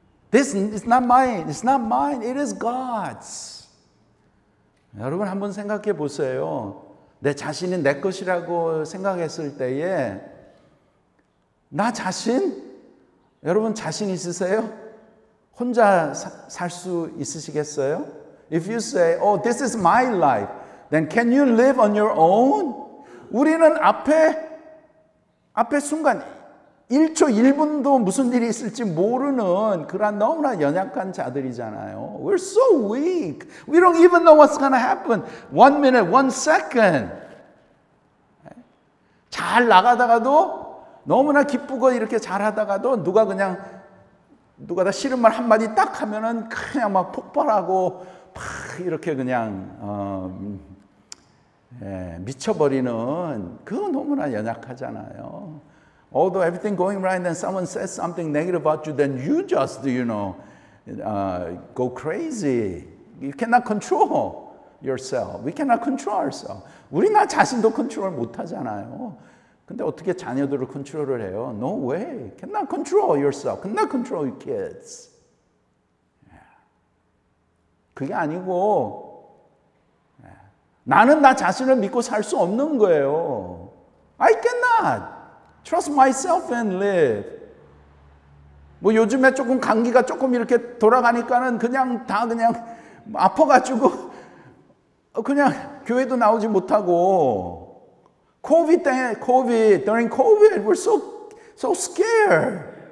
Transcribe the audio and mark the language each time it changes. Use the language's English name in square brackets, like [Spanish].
[English] This is not mine. It's not mine. It is God's. [Korean] 여러분 한번 생각해 보세요. 내 자신이 내 것이라고 생각했을 때에 나 자신? 여러분 자신 있으세요? 혼자 살 수 있으시겠어요? [English] If you say, oh, this is my life, then can you live on your own? [Korean] 우리는 앞에 순간 1초 1분도 무슨 일이 있을지 모르는 그런 너무나 연약한 자들이잖아요. [English] We're so weak. We don't even know what's going to happen. 1 minute, 1 second. [Korean] 잘 나가다가도 너무나 기쁘고 이렇게 잘하다가도 누가 다 싫은 말 한마디 딱 하면은 그냥 막 폭발하고 막 이렇게 그냥 미쳐버리는 그거 너무나 연약하잖아요. [English] Although everything going right, then someone says something negative about you, then you just, go crazy. You cannot control yourself. We cannot control ourselves. [Korean] 우리 나 자신도 컨트롤 못 하잖아요. 근데 어떻게 자녀들을 컨트롤을 해요? [English] No way. Cannot control yourself. Cannot control your kids. [Korean] 그게 아니고 나는 나 자신을 믿고 살 수 없는 거예요. [English] I cannot. Trust myself and live. [Korean] 뭐 요즘에 조금 감기가 조금 이렇게 돌아가니까는 그냥 아파가지고 그냥 교회도 나오지 못하고 [English] during COVID, we're so scared.